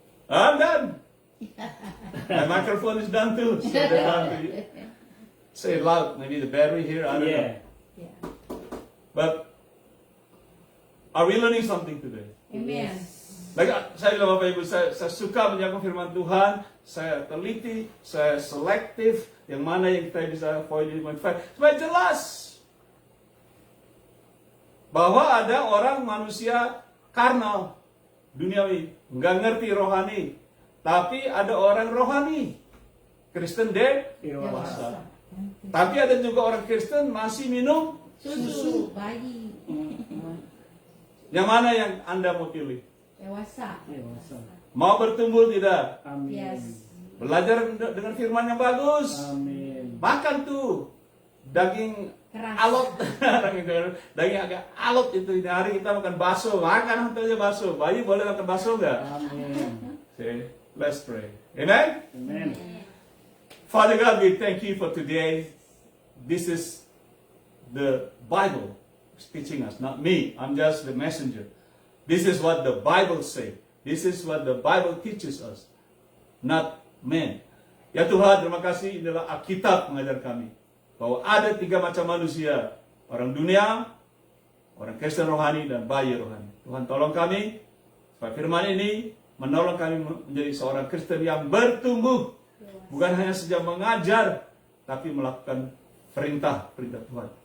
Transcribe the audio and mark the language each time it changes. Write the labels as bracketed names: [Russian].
[English] I'm done. My microphone is done too. So they're done to you. Say it loud. Maybe the battery here, I don't know. Yeah. Yeah. But are we learning something today? Amen. [Indonesian] Like, saya bilang Bapak Ibu, saya suka menjaga firman Tuhan, saya teliti, saya selektif, yang mana yang kita bisa avoid, supaya jelas bahwa ada orang manusia karnal, duniawi, nggak ngerti rohani, tapi ada orang rohani, Kristen dewasa. Tapi ada juga orang Kristen masih minum Susu. Bayi. Yang mana yang Anda mau pilih? Dewasa. Dewasa. Mau bertumbuh tidak? Amin. [English] Yes. [Indonesian] Belajar dengan firman yang bagus. Amin. Makan tuh daging Keras. alot, daging agak alot itu. Ini hari kita makan bakso, makan aja bakso. Bayi boleh makan bakso nggak? Amin. [English] Okay, let's pray. Amen. Amen. Father God, we thank you for today. This is the Bible teaching us, not me. I'm just the messenger. This is what the Bible says. This is what the Bible teaches us, not men. [Indonesian] Ya Tuhan, terima kasih. Inilah Alkitab mengajar kami bahwa ada 3 macam manusia: orang dunia, orang Kristen rohani, dan bayi rohani. Tuhan tolong kami supaya firman ini menolong kami menjadi seorang Kristen yang bertumbuh, bukan hanya saja mengajar, tapi melakukan perintah-perintah Tuhan.